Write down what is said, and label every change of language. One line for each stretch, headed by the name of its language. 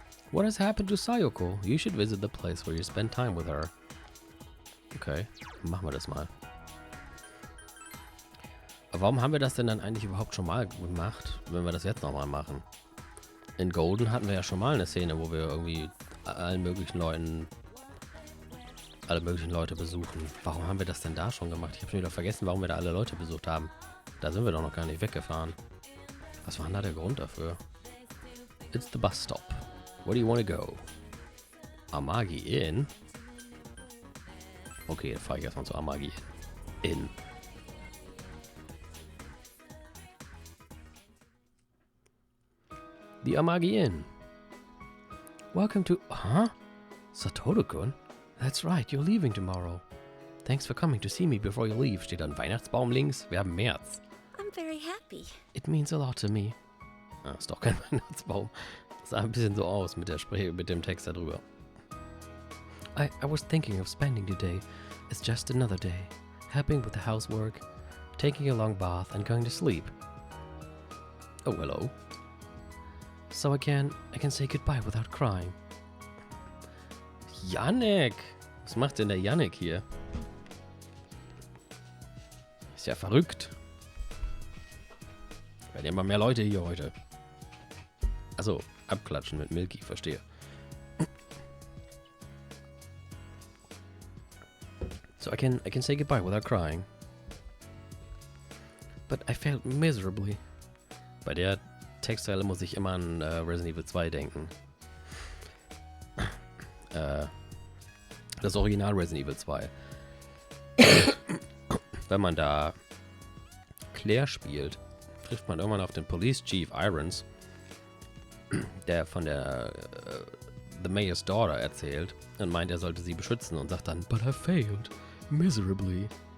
English: What has happened to Sayoko? You should visit the place where you spend time with her.
German: Okay, machen wir das mal. Aber warum haben wir das denn dann eigentlich überhaupt schon mal gemacht, wenn wir das jetzt nochmal machen? In Golden hatten wir ja schon mal eine Szene, wo wir irgendwie alle möglichen Leute besuchen. Warum haben wir das denn da schon gemacht? Ich habe schon wieder vergessen, warum wir da alle Leute besucht haben. Da sind wir doch noch gar nicht weggefahren. Was war denn da der Grund dafür?
English: It's the bus stop. Where do you want to go? Amagi Inn?
German: Okay, dann fahre ich erstmal zu Amagi Inn.
English: The Amagi Inn. Welcome to... Huh? Satoru-kun? That's right, you're leaving tomorrow. Thanks for coming to see me before you leave.
German: Steht ein Weihnachtsbaum links. Wir haben März.
English: I'm very happy. It means a lot to me.
German: Ah, ist doch kein Weihnachtsbaum. Sah ein bisschen so aus mit dem Text da drüber.
English: I was thinking of spending today as just another day. Helping with the housework, taking a long bath and going to sleep. Oh, hello. So I can say goodbye without crying.
German: Yannick! Was macht denn der Yannick hier? Ist ja verrückt. Werden ja immer mehr Leute hier heute. Achso, abklatschen mit Milky, verstehe.
English: So I can say goodbye without crying. But I failed miserably.
German: Bei der Textzeile muss ich immer an Resident Evil 2 denken. Das Original Resident Evil 2. Wenn man da Claire spielt, trifft man irgendwann auf den Police Chief Irons, der von der The Mayor's Daughter erzählt und meint, er sollte sie beschützen und sagt dann,
English: but I failed miserably.